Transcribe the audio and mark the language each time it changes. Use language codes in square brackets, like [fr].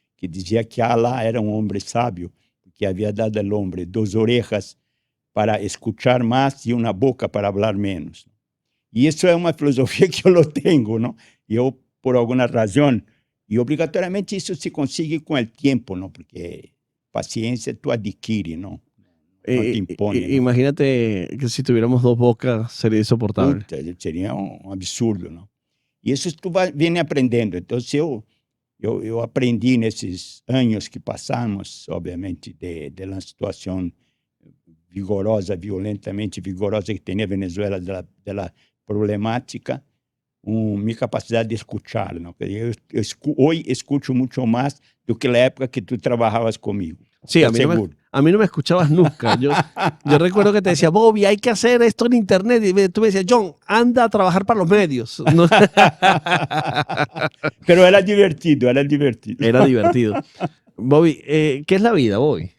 [pt] Que dizia que Allah era um homem sábio, que havia dado ao homem 2 [es] orejas para escuchar [pt] mais e uma boca para falar menos. E isso é uma filosofia que eu não tenho, não? Eu, por alguma razão, e obrigatoriamente isso se consegue com o tempo, não? Porque paciência tu adquire, não? Não te impõe. [es] Imagínate que si tuviéramos 2 bocas sería insoportable. [pt] Puta, seria um absurdo, não? E isso tu vem aprendendo. Então, eu eu aprendi nesses anos que passamos, obviamente, de uma situação vigorosa, violentamente vigorosa que tem na Venezuela, da problemática, minha capacidade de escutar, não? Hoje escuto muito mais do que na época que tu trabalhavas comigo. [es] Sí, a mí no me escuchabas nunca. Yo recuerdo que te decía, Bobby, hay que hacer esto en internet. Y tú me decías, John, anda a trabajar para los medios. No. Pero era divertido, era divertido. Era divertido. Bobby, ¿qué es la vida, Bobby?